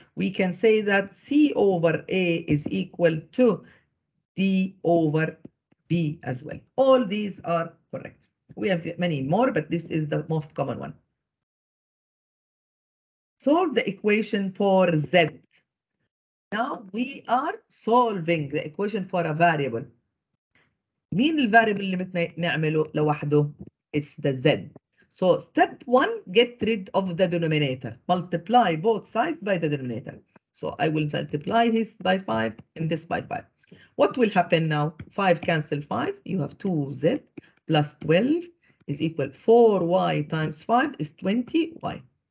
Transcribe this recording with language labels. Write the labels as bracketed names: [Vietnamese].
[English] We can say that C over A is equal to D over B as well. All these are correct. We have many more, but this is the most common one. Solve the equation for Z. Now we are solving the equation for a variable. [Arabic] مين الفاريبل اللي بدنا نعمله لوحده؟ [English] It's the Z. So step 1, get rid of the denominator. Multiply both sides by the denominator. So I will multiply this by 5 and this by 5. What will happen now? 5 cancel 5. You have 2Z plus 12 is equal 4y times 5 is 20y.